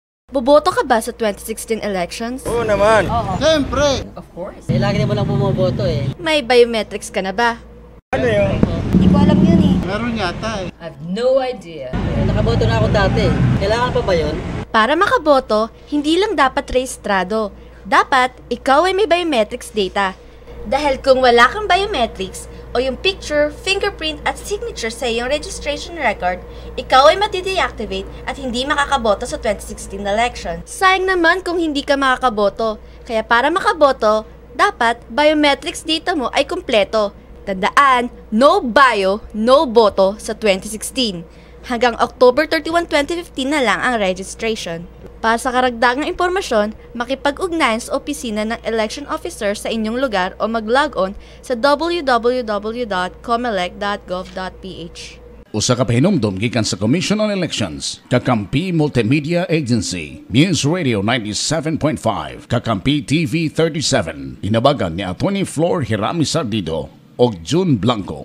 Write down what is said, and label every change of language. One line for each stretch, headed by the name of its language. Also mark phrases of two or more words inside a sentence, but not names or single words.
Filipino: Boboto ka ba sa 2016 elections? Oo naman. Oo. Siyempre.
English: Of course.
Filipino: Eh, lagi naman lang bumoboto eh. May biometrics ka na ba? Ano yun? Hindi ko alam yun eh. Meron yata eh.
English: I have no idea.
Filipino: Nakaboto na ako dati. Kailangan pa ba yun? Para makaboto, hindi lang dapat rehistrado. Dapat, ikaw ay may
English: biometrics data.
Filipino: Dahil kung wala kang biometrics, o yung picture, fingerprint at signature sa iyong
English: registration record,
Filipino: ikaw ay mati-deactivate at hindi makakaboto sa 2016 election. Sayang naman kung hindi ka makakaboto. Kaya para makaboto, dapat
English: biometrics data
Filipino: mo ay kumpleto. Tandaan, no bio, no boto sa 2016. Hanggang October 31, 2015 na lang ang registration. Para sa karagdagang impormasyon, makipag-ugnayan sa opisina ng
English: election officer
Filipino: sa inyong lugar o mag-log on sa www.comelec.gov.ph.
Cebuano: Usa ka pahinumdom gikan sa Commission on Elections, Kakampi Multimedia Agency, News Radio 97.5, Kakampi TV 37, inabagan ni Atty. Flor Hirami Sardido o June Blanco.